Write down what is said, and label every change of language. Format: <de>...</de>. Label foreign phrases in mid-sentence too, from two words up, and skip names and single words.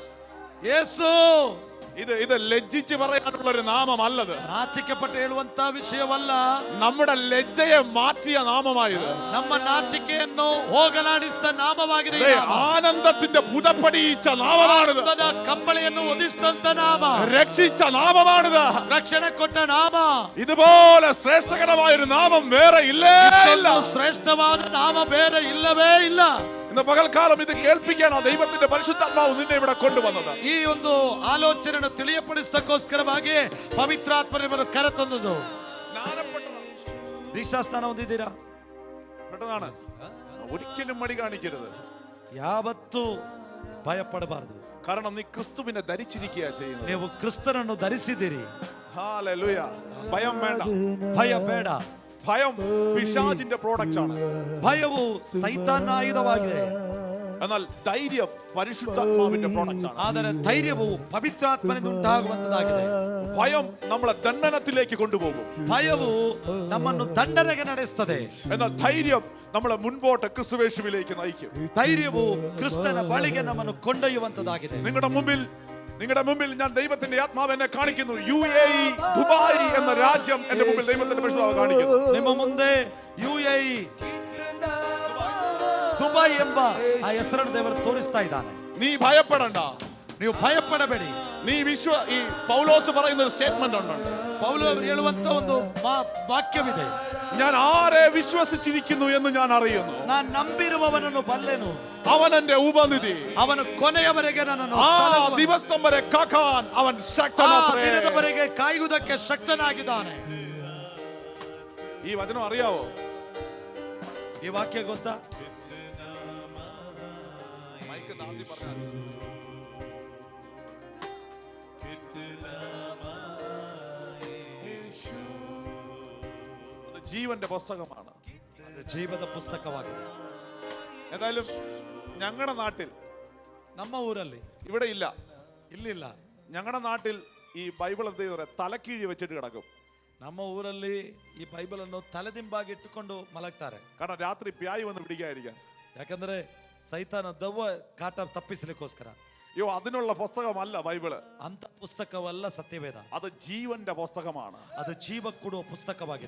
<kn>ಯೇಸು.</kn> <ml>ഇത് ലജ്ജിച്ച് പറയാനുള്ള ഒരു നാമമല്ലത്.</ml> <kn>ನಾಚಿಕೆಪಟ್ಟು ಹೇಳುವಂತ ವಿಷಯವಲ್ಲ.</kn> <ml>നമ്മുടെ ലജ്ജയെ മാറ്റിയ നാമമായത്.</ml> <kn>ನಮ್ಮ ನಾಚಿಕೆಯನ್ನು ಹೋಗಲಾಡಿಸಿದ ನಾಮವಾಗಿದೆ.</kn> <ml>ആനന്ദത്തിന്റെ പുതപ്പടിയിച്ച നാമമാണിത്.</ml> <kn>ಕಂಬಳಿಯನ್ನು ಒದಿಸಿದಂತ ನಾಮ.</kn> <ml>രക്ഷിച്ച നാമമാണിത്.</ml> <kn>ರಕ್ಷಣೆ ಕೊಟ್ಟ ನಾಮ.</kn> <ml>ഇതുപോലെ ശ്രേഷ്ഠകരമായ ഒരു നാമം വേറെ ഇല്ലേ ഇല്ല.</ml> <kn>ಶ್ರೇಷ್ಠವಾದ ನಾಮ ಬೇರೆ ಇಲ್ಲವೇ ಇಲ್ಲ.</kn> <ml>ഇന്ന് പകൽക്കാലം ഇത് കേൾപ്പിക്കാനാണ് ദൈവത്തിന്റെ പരിശുദ്ധാത്മാവ് നിന്നെ ഇവിടെ കൊണ്ടുവന്നത്.</ml> <kn>ಈ ಒಂದು ಆಲೋಚನೆಯನ್ನು ತಿಳಿಯಪಡಿಸೋದಕ್ಕೋಸ್ಕರವಾಗಿ ಪವಿತ್ರಾತ್ಮನನ್ನು ಕರೆತಂದದ್ದು. ದೀಕ್ಷಾ ಸ್ನಾನ ಹೊಂದಿದ್ದೀರಾ?</kn> <ml>പെട്ടതാണ്. ഒരിക്കലും മടി കാണിക്കരുത്.</ml> <kn>ಯಾವತ್ತೂ ಭಯಪಡಬಾರದು.</kn> <ml>കാരണം നീ ക്രിസ്തുവിനെ ധരിച്ചിരിക്കുക ചെയ്യുന്നത്.</ml> <kn>ನೀವು ಕ್ರಿಸ್ತನನ್ನು ಧರಿಸಿದ್ದೀರಿ.</kn> <ml>ഹല്ലേലൂയ. ഭയം വേണ്ട.</ml> <kn>ಭಯ ಬೇಡ.</kn> <ml>ഭയം പിശാചിന്റെ പ്രോഡക്റ്റ് ആണ്.</ml> <kn>ಭಯವು ಸೈತಾನನ ಆಯುಧವಾಗಿದೆ.</kn> <ml>എന്നാൽ ധൈര്യം പരിശുദ്ധാത്മാവിന്റെ പ്രോഡക്റ്റ് ആണ്.</ml> <kn>ಆದರೆ ಧೈರ್ಯವು ಪವಿತ್ರಾತ್ಮನಿಂದ ಉಂಟಾಗುವಂತದ್ದಾಗಿದೆ.</kn> <ml>ഭയം നമ്മളെ ദണ്ഡനത്തിലേക്ക് കൊണ്ടുപോകും.</ml> <kn>ಭಯವು ನಮ್ಮನ್ನು ದಂಡನೆಗೆ ನಡೆಸುತ್ತದೆ.</kn> <ml>എന്നാൽ ധൈര്യം നമ്മളെ മുൻപോട്ട് ക്രിസ്തുവേശുവിലേക്ക് നയിക്കും.</ml> <kn>ധൈರ್ಯವು ಕ್ರಿಸ್ತನ ಬಳಿಗೆ ನಮ್ಮನ್ನು ಕೊಂಡೊಯ್ಯುವಂತದ್ದಾಗಿದೆ.</kn> <ml>നിങ്ങളുടെ മുമ്പിൽ ഞാൻ ദൈവത്തിന്റെ ആത്മാവ് എന്നെ കാണിക്കുന്നു. UAE ദുബായ് എന്ന രാജ്യം എന്റെ മുമ്പിൽ ദൈവത്തിന്റെ പരിശുദ്ധാത്മാവ് കാണിക്കുന്നു.</ml> <kn>ನಿಮ್ಮ ಮುಂದೆ UAE ದುಬೈ ಎಂಬ ಆ ಹೆಸರನ್ನು ದೇವರು ತೋರಿಸ್ತಾ ಇದ್ದಾನೆ.</kn> <ml>നീ ഭയപ്പെടണ്ട.</ml> <kn>ನೀವು ಭಯಪಡಬೇಡಿ.</kn> <ml>നീ ഈ പൗലോസ് പറയുന്ന ഒരു സ്റ്റേറ്റ്മെന്റ് ഉണ്ട്.</ml> <kn>ಪೌಲ ಹೇಳುವಂತ ಒಂದು ವಾಕ್ಯವಿದೆ.</kn> <ml>ഞാൻ ആരെ വിശ്വസിച്ചിരിക്കുന്നു എന്ന് ഞാൻ അറിയുന്നു.</ml> <kn>ನಾನು ನಂಬಿರುವವನನ್ನು ಬಲ್ಲೆನು.</kn> <ml>അവൻ എന്റെ ഉപനിധി.</ml> <kn>ಅವನು ಕೊನೆಯವರೆಗೆ ನನ್ನನ್ನು</kn> <ml>ആ ദിവസം വരെ കാക്കാൻ അവൻ ശക്തനാത്രേ.</ml> <kn>ದಿನದವರೆಗೆ ಕಾಯುವುದಕ್ಕೆ ಶಕ್ತನಾಗಿದ್ದಾನೆ.</kn> <ml>ഈ വചനം അറിയാവോ?</ml> <kn>ಈ ವಾಕ್ಯ ಗೊತ್ತಾ?</kn> <ml>ജീവന്റെ പുസ്തകമാണ്.</ml> <kn>ಜೀವದ ಪುಸ್ತಕವಾಗಿದೆ.</kn> <ml>എന്തായാലും ഞങ്ങളുടെ നാട്ടിൽ,</ml> <kn>ನಮ್ಮ ಊರಲ್ಲಿ</kn> <ml>ഇവിടെ ഇല്ല,</ml> <kn>ಇಲ್ಲಿಲ್ಲ.</kn> <ml>ഞങ്ങളുടെ നാട്ടിൽ ഈ ബൈബിൾ എന്ത് ചെയ്യുന്നത്, തലക്കീഴി വെച്ചിട്ട് കിടക്കും.</ml> <kn>ನಮ್ಮ ಊರಲ್ಲಿ ಈ ಬೈಬಲ್ ಅನ್ನು ತಲೆದಿಂಬಾಗಿ ಇಟ್ಟುಕೊಂಡು ಮಲಗ್ತಾರೆ.</kn> <ml>കാരണം രാത്രി പ്യായി വന്ന് പിടിക്കാതിരിക്കാൻ.</ml> <kn>ಯಾಕಂದ್ರೆ ಸೈತಾನ ದೆವ್ವ ಕಾಟ ತಪ್ಪಿಸಲಿಕ್ಕೋಸ್ಕರ.</kn> <ml>അയ്യോ, അതിനുള്ള പുസ്തകമല്ല ബൈബിള്.</ml> <kn>ಅಂತ ಪುಸ್ತಕವಲ್ಲ ಸತ್ಯವೇದ.</kn> <ml>അത് ജീവന്റെ പുസ്തകമാണ്.</ml> <kn>ಅದು ಜೀವ ಕೊಡುವ ಪುಸ್ತಕವಾಗಿದೆ.</kn>